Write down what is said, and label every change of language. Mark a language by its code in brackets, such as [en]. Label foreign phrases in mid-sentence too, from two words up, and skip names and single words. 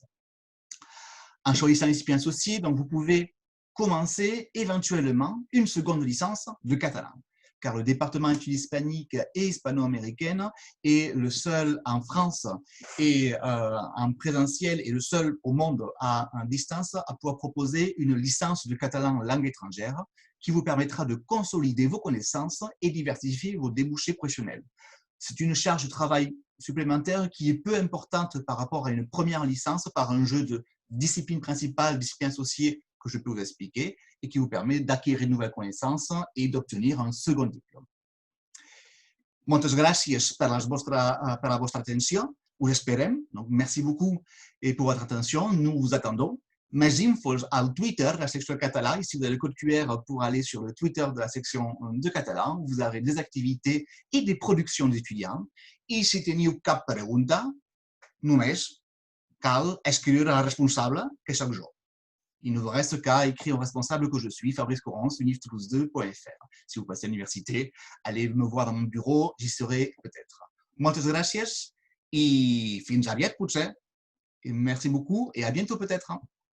[fr] En choisissant les disciplines associées, donc vous pouvez commencer éventuellement une seconde licence de catalan, car le département d'études hispaniques et hispano-américaines est le seul en France et en présentiel et le seul au monde à distance à pouvoir proposer une licence de catalan en langue étrangère qui vous permettra de consolider vos connaissances et diversifier vos débouchés professionnels. C'est une charge de travail supplémentaire qui est peu importante par rapport à une première licence par un jeu de discipline principale, discipline associée que je peux vous expliquer et qui vous permet d'acquérir de nouvelles connaissances et d'obtenir un second diplôme. [ca] Moltes gràcies per la vostra atenció. Us esperem. [fr] Donc, merci beaucoup et pour votre attention. Nous vous attendons. [ca] Més infos al [fr] Twitter de la section catalan. Ici, vous avez le code QR pour aller sur le Twitter de la section de catalan. Vous aurez des activités et des productions d'étudiants. [ca] I si teniu cap pregunta, només cal escriure a la responsable, que sóc jo. [fr] Il ne vous reste qu'à écrire au responsable que je suis, Fabrice Corrence, unif-toulouse2.fr. Si vous passez à l'université, allez me voir dans mon bureau, j'y serai peut-être. [ca] Moltes gràcies i fins aviat, potser. [fr] Et merci beaucoup et à bientôt peut-être.